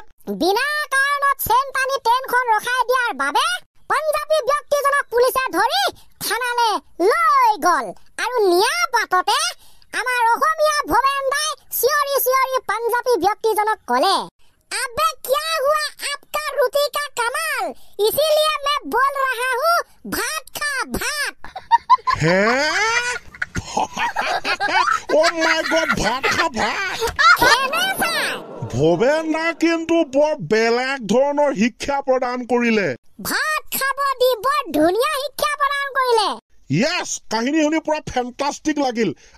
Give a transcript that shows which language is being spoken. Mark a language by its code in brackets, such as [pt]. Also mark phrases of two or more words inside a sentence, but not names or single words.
[as] বিনা কাৰণত চেইন টানি ট্ৰেইনখন ৰখাই দিয়াৰ বাবে পঞ্জাবী ব্যক্তিজনক পুলিচে ধৰি থানালৈ লৈ গ'ল আৰু নিয়াৰ বাটতে আমাৰ অসমীয়া ভৱেন দাই চিঞৰি পঞ্জাবী ব্যক্তিজনক ক'লে আবে [hi] क्या हुआ आपका रोटी का कमाल इसीलिए मैं बोल रहा हूँ भात खा भात। भात खा भात। [as] ভৱেন দা কিন্তু বৰ বেলেগ ধৰণৰ শিক্ষা প্ৰদান কৰিলে। ভাত খাব দি বৰ ধুনীয়া শিক্ষা প্ৰদান কৰিলে। Yes, কাহিনী শুনি পুৰা ফেন্টাস্টিক লাগিল।